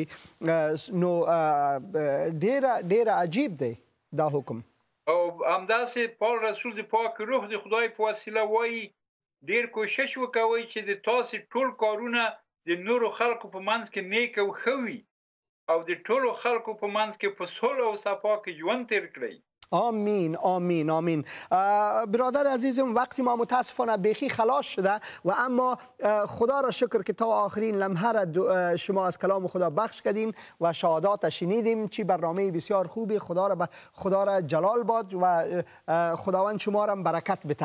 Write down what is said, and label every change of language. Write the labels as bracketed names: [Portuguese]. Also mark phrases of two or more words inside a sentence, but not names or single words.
[Pashto] نو ډیر عجیب دی دا حکم. او همداسې پال رسول د پاک روح د خدای په وسیله وایي ډیر کوشش وکوئ چې د تاسو ټول کارونه د نورو خلکو په منځ کې نیک او ښه وي او د ټولو خلکو په منځ کې په صلح او صفا کې ژوند تیر کړئ. [Persian] آمین. آمین. آمین. برادر عزیزم وقتی ما متاسفانه بیخی خلاص شده و اما خدا را شکر که تا آخرین لمحه را شما از کلام خدا بخش کردین و شهادات شنیدیم. چی برنامه بسیار خوبی. خدا را جلال باد و خداوند شما را برکت بده.